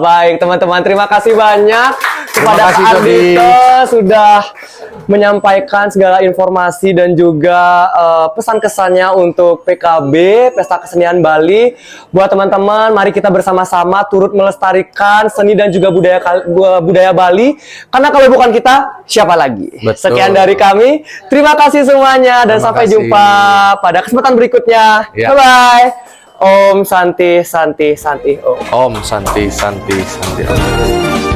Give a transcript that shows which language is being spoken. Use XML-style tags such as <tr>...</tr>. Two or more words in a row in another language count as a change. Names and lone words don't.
<id>Baik, teman-teman, terima kasih banyak kepada Kak Dito sudah menyampaikan segala informasi dan juga pesan kesannya untuk PKB, Pesta Kesenian Bali. Buat teman-teman, mari kita bersama-sama turut melestarikan seni dan juga budaya Bali. Karena kalau bukan kita, siapa lagi? Betul. Sekian dari kami. Terima kasih semuanya dan sampai jumpa pada kesempatan berikutnya.</id> <en>Bye-bye.</en> <sa>ॐ शान्ति शान्ति शान्ति ॐ. ॐ शान्ति शान्ति शान्ति ॐ.</sa>